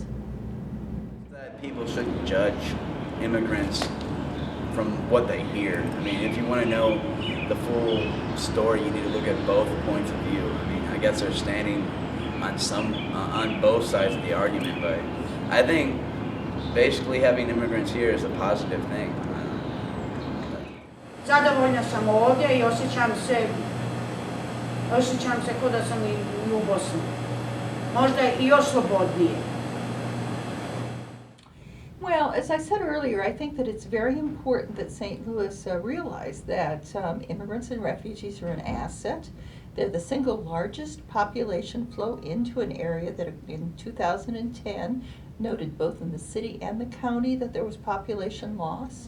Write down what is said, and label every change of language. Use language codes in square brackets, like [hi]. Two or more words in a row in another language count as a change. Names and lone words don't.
[en] That people shouldn't judge immigrants from what they hear. I mean, if you want to know the full story, you need to look at both points of view. I mean, I guess they're standing on both sides of the argument, but I think basically having immigrants here is a positive thing. [bs] Zadovoljna sam ovdje i osjećam se kao da sam i u Bosni. Možda i još slobodnije. [en] Well, as I said earlier, I think that it's very important that St. Louis realize that immigrants and refugees are an asset. They're the single largest population flow into an area that in 2010 noted both in the city and the county that there was population loss.